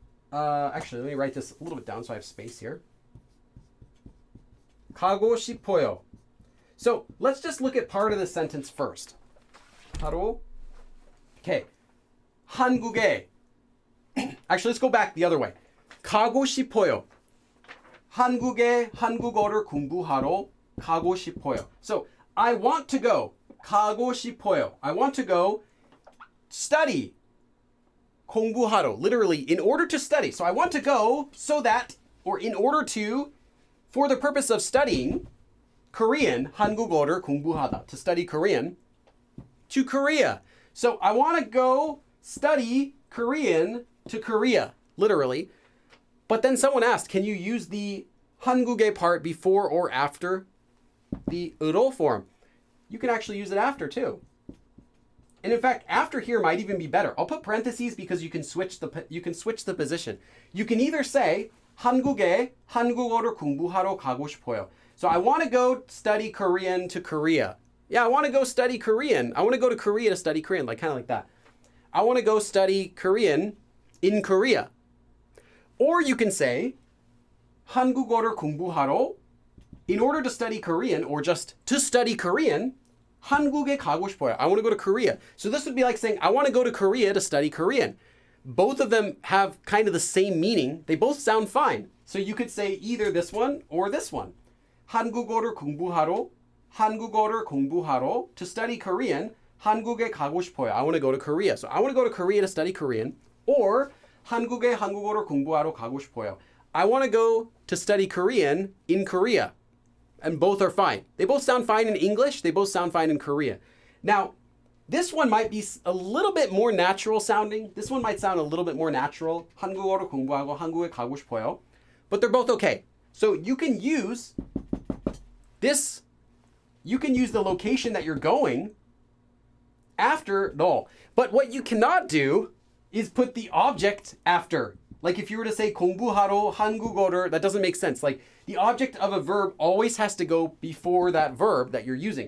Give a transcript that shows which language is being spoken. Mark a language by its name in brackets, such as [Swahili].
[English] Actually, let me write this a little bit down so I have space here. [Korean] 가고 싶어요. [English] So let's just look at part of the sentence first. [Korean] 하러. [English] Okay. [Korean] 한국에. [English] Actually, let's go back the other way. [Korean] 가고 싶어요. 한국에 한국어를 공부하러 가고 싶어요. [English] So I want to go. [Korean] 가고 싶어요. [English] I want to go study. 공부하러. Literally, in order to study. So I want to go so that, or in order to, for the purpose of studying Korean, [Korean] 한국어를 공부하다, [English] to study Korean, to Korea. So I want to go study Korean to Korea, literally. But then someone asked, can you use the 한국에 part before or after the 으로 form? You can actually use it after too. And in fact, after here might even be better. I'll put parentheses because you can switch the position. You can either say [Korean] 한국에 한국어를 공부하러 가고 싶어요. [English] So I want to go study Korean to Korea. Yeah, I want to go study Korean. I want to go to Korea to study Korean, like kind of like that. I want to go study Korean in Korea. Or you can say [Korean] 한국어를 공부하러, [English] in order to study Korean or just to study Korean, [Korean] 한국에 가고 싶어요. [English] I want to go to Korea. So this would be like saying, I want to go to Korea to study Korean. Both of them have kind of the same meaning. They both sound fine. So you could say either this one or this one. [Korean] 한국어를 공부하러, 한국어를 공부하러, [English] to study Korean, [Korean] 한국에 가고 싶어요. [English] I want to go to Korea. So I want to go to Korea to study Korean. [Korean] Or 한국에 한국어를 공부하러 가고 싶어요. [English] I want to go to study Korean in Korea. And both are fine. They both sound fine in English. They both sound fine in Korea. Now, this one might be a little bit more natural sounding. This one might sound a little bit more natural. [Korean] 한국어를 공부하고 한국에 가고 싶어요. [English] But they're both okay. So you can use this. You can use the location that you're going after 너. But what you cannot do is put the object after. Like if you were to say [Korean] 공부하러 한국어를, [English] that doesn't make sense. Like the object of a verb always has to go before that verb that you're using.